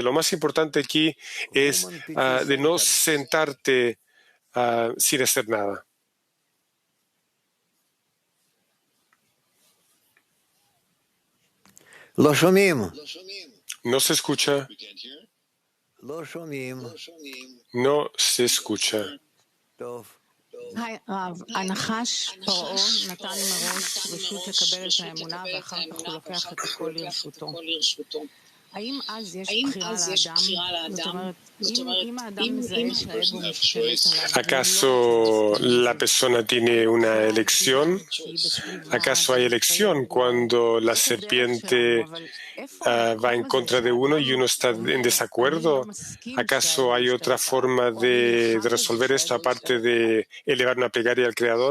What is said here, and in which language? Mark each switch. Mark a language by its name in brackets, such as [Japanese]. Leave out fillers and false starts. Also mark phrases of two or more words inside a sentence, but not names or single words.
[Spanish] Lo más importante aquí es de no sentarte sin hacer nada. No se escucha. No se escucha. [Hebrew] הנחש פרעה נתן מראש רשות לקבל את האמונה ואחר כך הוא לוקח את הכל לרשותו. האם אז יש בחירה לאדם? זאת אומרת, אם האדם מזהה שהאגו משתלט עליו... [Spanish] ¿Acaso la persona tiene una elección? ¿Acaso hay elección cuando la serpiente va en contra de uno y uno está en desacuerdo? ¿Acaso hay otra forma de resolver esto aparte de elevar una plegaria al Creador?